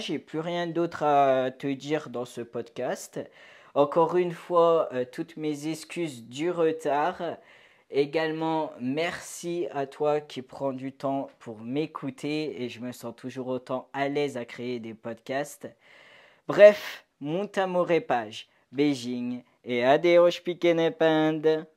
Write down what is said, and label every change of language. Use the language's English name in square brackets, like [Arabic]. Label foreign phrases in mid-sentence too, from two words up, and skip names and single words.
[French] J'ai plus rien d'autre à te dire dans ce podcast. Encore une fois, toutes mes excuses du retard. Également, merci à toi qui prends du temps pour m'écouter et je me sens toujours autant à l'aise à créer des podcasts. Bref, [Portuguese] muito amor e paz. Beijinho e adeus, pequena panda.